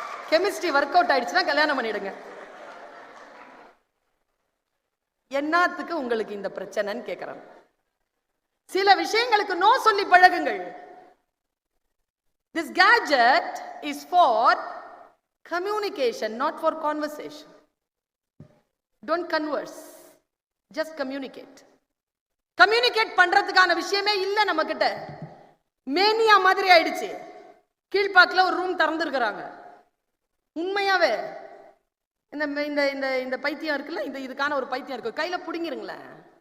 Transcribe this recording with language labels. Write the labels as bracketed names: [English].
[Tamil] Chemistry work out ஆயிடுச்சுன்னா கல்யாணம் பண்ணிடுங்க. என்னத்துக்கு உங்களுக்கு இந்த பிரச்சனைன்னு கேட்கிறேன். சில விஷயங்களுக்கு நோ சொல்லி பழகுங்கள். [English] This gadget is for communication, not for conversation. Don't converse, just communicate. [Tamil] Communicate பண்றதுக்கான விஷயமே இல்ல நம்ம கிட்ட. மேனியா மாதிரி ஆயிடுச்சு. கீழ்பாக்கில் ஒரு ரூம் திறந்துருக்கிறாங்க. உண்மையாவே இந்த இந்த இந்த இந்த பைத்தியம் இருக்குல்ல, இந்த இதுக்கான ஒரு பைத்தியம் இருக்கு, கையில புடிங்கிருங்களேன்.